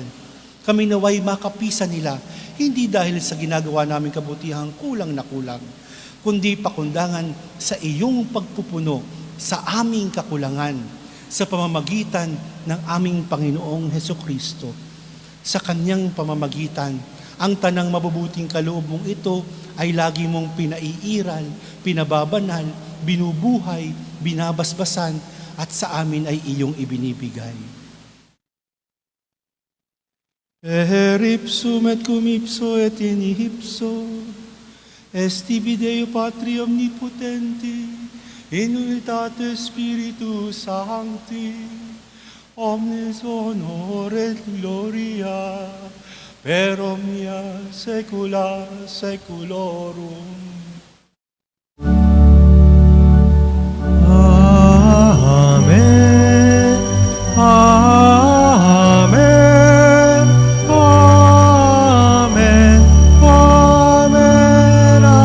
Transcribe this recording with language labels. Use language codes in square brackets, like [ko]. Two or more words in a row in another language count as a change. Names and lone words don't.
[tl] Kami naway makapisan nila, hindi dahil sa ginagawa naming kabutihang kulang na kulang, kundi pakundangan sa iyong pagpupuno sa aming kakulangan sa pamamagitan ng aming Panginoong Hesukristo. Sa kanyang pamamagitan, ang tanang mabubuting kaloob mong ito ay lagi mong pinaiiral, pinababanal, binubuhay, binabasbasan at sa amin ay iyong ibinibigay. [la] Ipsum et cum ipso et in ipso, est tibi Deo Patri omnipotenti, in unitate Spiritus Sancti, omnes honor et gloria, per omnia saecula saeculorum. Amen. Amen. Amen. Amen.